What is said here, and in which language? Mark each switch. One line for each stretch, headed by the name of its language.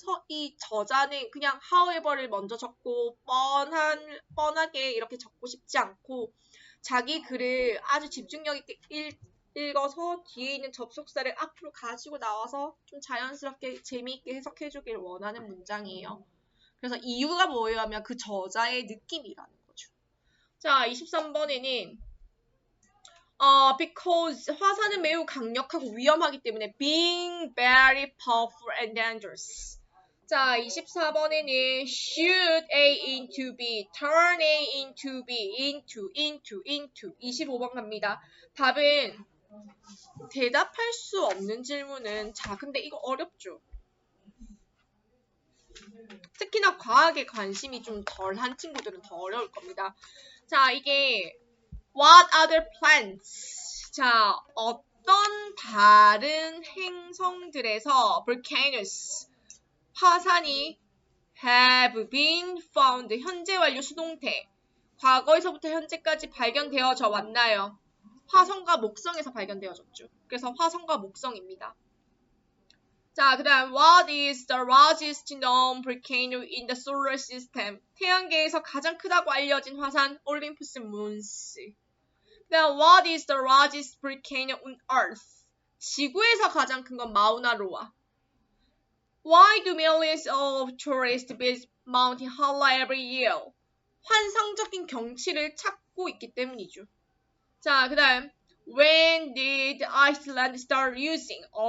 Korean: 이 저자는 그냥 however를 먼저 적고 뻔하게 이렇게 적고 싶지 않고 자기 글을 아주 집중력 있게 읽어서 뒤에 있는 접속사를 앞으로 가지고 나와서 좀 자연스럽게 재미있게 해석해주길 원하는 문장이에요. 그래서 이유가 뭐예요 하면 그 저자의 느낌이라는 거죠. 자, 23번에는 because 화산은 매우 강력하고 위험하기 때문에
English: being very powerful and dangerous. 자, 24번에는 shoot A into B, turn A into B, into.
Korean: 25번 갑니다. 답은 대답할 수 없는 질문은 자, 근데 이거 어렵죠. 특히나 과학에 관심이 좀 덜한 친구들은 더 어려울 겁니다.
English: 자, 이게 What other planets?
Korean: 자, 어떤 다른 행성들에서 volcanoes, 화산이
English: have been found,
Korean: 현재 완료 수동태, 과거에서부터 현재까지 발견되어져 왔나요? 화성과 목성에서 발견되어졌죠. 그래서 화성과 목성입니다.
English: 자, 그 다음 What is the largest known volcano in the solar system?
Korean: 태양계에서 가장 크다고 알려진 화산 올림푸스 몬스.
English: 그 다음 What is the largest volcano on Earth?
Korean: 지구에서 가장 큰 건 마우나로아.
English: Why do millions of tourists visit Mount Halla every year?
Korean: 환상적인 경치를 찾고 있기 때문이죠.
English: 자, 그 다음 When did Iceland start using?